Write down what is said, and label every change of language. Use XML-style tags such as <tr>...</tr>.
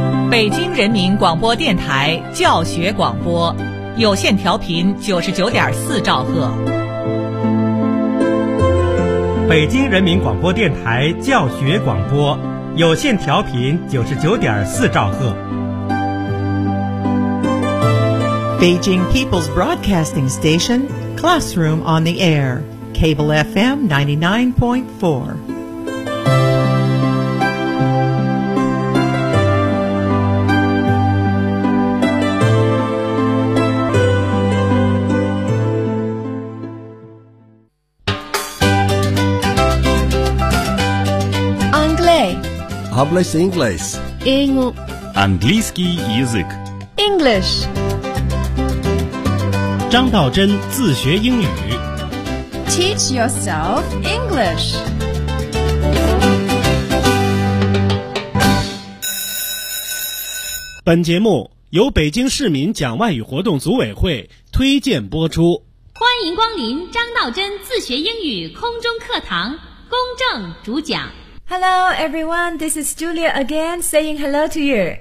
<zh>北京人民广播电台教学广播，有线调频99.4兆赫。北京人民广播电台教学广播，有线调频99.4兆赫。</zh> <en>Beijing People's Broadcasting Station, Classroom on the Air, Cable FM 99.4.</en> <fr>Anglais.</fr> <es>Hablas inglés.</es> <ru>Английский язык.</ru> <en>English.</en> <zh>张道真自学英语</zh> <en>Teach yourself English.</en> <zh>本节目由北京市民讲外语活动组委会推荐播出。欢迎光临张道真自学英语空中课堂，公正主讲。</zh> <en>Hello everyone, this is Julia again saying hello to you.</en>